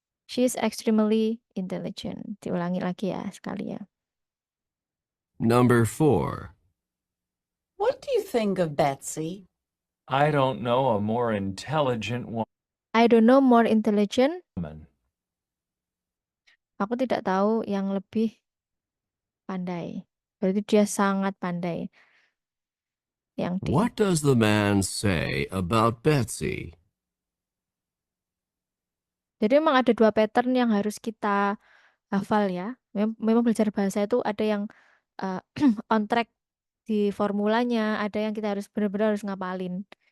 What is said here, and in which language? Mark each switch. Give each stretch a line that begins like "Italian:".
English: She is extremely intelligent.
Indonesian: Diulangi lagi ya sekali ya.
English: Number 4. What do you think of Betsy? I don't know a more intelligent I don't know more intelligent. woman.
Indonesian: Aku tidak tahu yang lebih pandai. Berarti dia sangat pandai. Yang D.
English: What does the man say about Betsy?
Indonesian: Jadi memang ada 2 pattern yang harus kita hafal ya. Memang belajar bahasa itu ada yang on track di formulanya, ada yang kita harus benar-benar harus ngapalin.